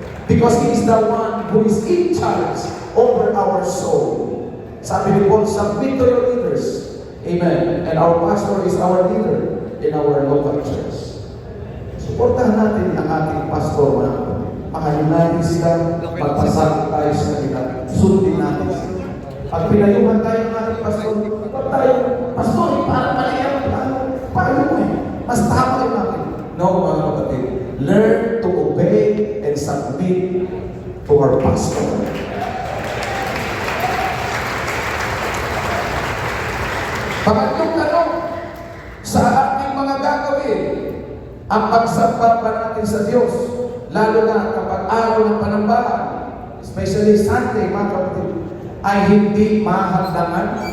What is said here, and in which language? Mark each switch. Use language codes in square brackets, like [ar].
[en] Because he is the one who is in charge over our soul. [tl] Sabi ni Paul, [en] submit to your leaders. Amen. And our pastor is our leader in our local church. [tl] Suportahan natin ang ating pastor, mga kapatid. Mahalin natin sila, magpasakit tayo sa kanila, sundin natin sila. Pag pinayuhan tayo ng ating pastor, pag tayo, pastor, parang mali ang plano. Paano mo eh? Mas tama yung natin. No, mga kapatid. [en] Learn to obey and submit to our pastor. [tl] Pangatlong tanong, sa ating mga gagawin, ang pagsamba ba natin sa Diyos, lalo na kapag araw ng panambahan, [en] especially Sunday, [tl] mga kapatid, ay hindi mahagdangan.